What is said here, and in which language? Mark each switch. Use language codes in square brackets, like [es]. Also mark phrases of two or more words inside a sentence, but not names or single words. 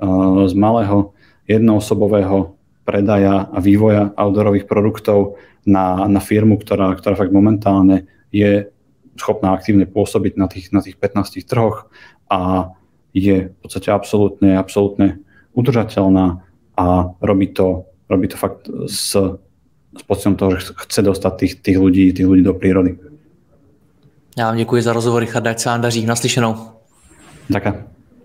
[sk] jednoosobového predaja a vývoja outdoorových produktov na firmu, ktorá fakt momentálne je schopná aktívne pôsobiť na tých 15 trhoch a je v podstate absolútne udržateľná a robí to fakt s pocitom toho, že chce dostať tých ľudí do prírody. [cs] Já vám děkuji za rozhovor, Richard, ať se vám daří. Naslyšenou. [sk] Ďakujem.